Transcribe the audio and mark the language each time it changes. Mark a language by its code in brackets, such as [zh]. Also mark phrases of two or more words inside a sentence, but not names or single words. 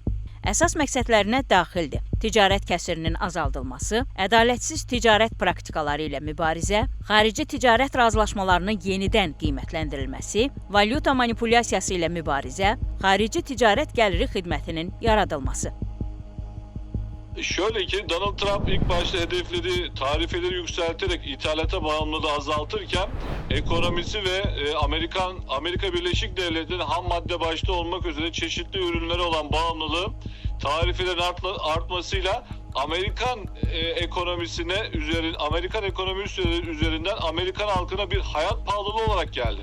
[az] Əsas məqsədlərinə daxildir: ticarət kəsirinin azaldılması, ədalətsiz ticarət praktikaları ilə mübarizə, xarici ticarət razılaşmalarının yenidən qiymətləndirilməsi, valyuta manipulyasiyası ilə mübarizə, xarici ticarət gəliri xidmətinin yaradılması. [tr] Şöyle ki, Donald Trump ilk başta hedeflediği tarifeleri yükselterek ithalata bağımlılığı azaltırken ekonomisi ve Amerika Birleşik Devletleri'nin ham madde başta olmak üzere çeşitli ürünlere olan bağımlılığı tarifelerin artmasıyla Amerikan ekonomisi üzerinden Amerikan halkına bir hayat pahalılığı olarak geldi.